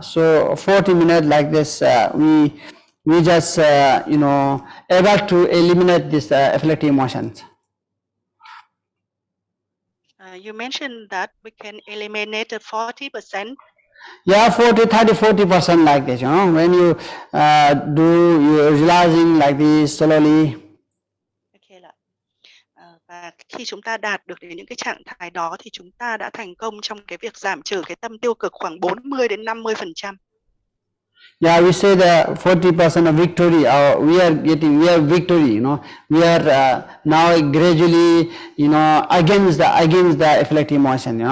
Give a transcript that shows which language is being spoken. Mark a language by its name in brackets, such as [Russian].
[English] So 40 minutes like this, we just able to eliminate this afflictive emotions. You mentioned that we can eliminate 40%. Yeah, 40% like this, when you you're realizing like this slowly. [Vietnamese] Okay, và khi chúng ta đạt được đến những cái trạng thái đó thì chúng ta đã thành công trong cái việc giảm trừ cái tâm tiêu cực khoảng 40 đến 50%. [English] Yeah, we say the 40% of victory. We are victory. We are now gradually, against the afflictive emotion.